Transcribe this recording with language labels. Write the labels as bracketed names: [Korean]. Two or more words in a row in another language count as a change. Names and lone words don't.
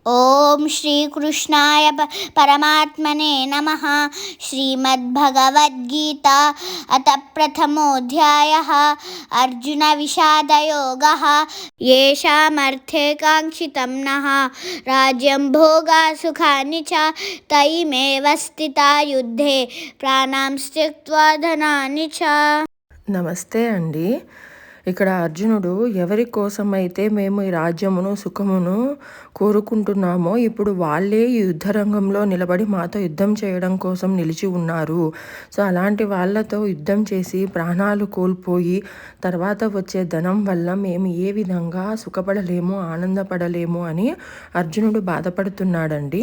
[Sanskrit] ఓం శ్రీకృష్ణాయ పరమాత్మనే నమః. శ్రీమద్భగవద్గీత అత ప్రథమోऽధ్యాయः. అర్జున విషాదయోగः. येषामर्थे काङ्क्षितं नः राज्यं भोगा सुखानि च तैमेव स्थिता युद्धे प्राणां त्यक्त्वा धनानि च. [Telugu] నమస్తే అండి. ఇక్కడ అర్జునుడు ఎవరి కోసమైతే మేము ఈ రాజ్యమును సుఖమును కోరుకుంటున్నామో ఇప్పుడు వాళ్ళే ఈ యుద్ధరంగంలో నిలబడి మాతో యుద్ధం చేయడం కోసం నిలిచి ఉన్నారు. సో అలాంటి వాళ్ళతో యుద్ధం చేసి ప్రాణాలు కోల్పోయి తర్వాత వచ్చే ధనం వల్ల మేము ఏ విధంగా సుఖపడలేము, ఆనందపడలేము అని అర్జునుడు బాధపడుతున్నాడండి.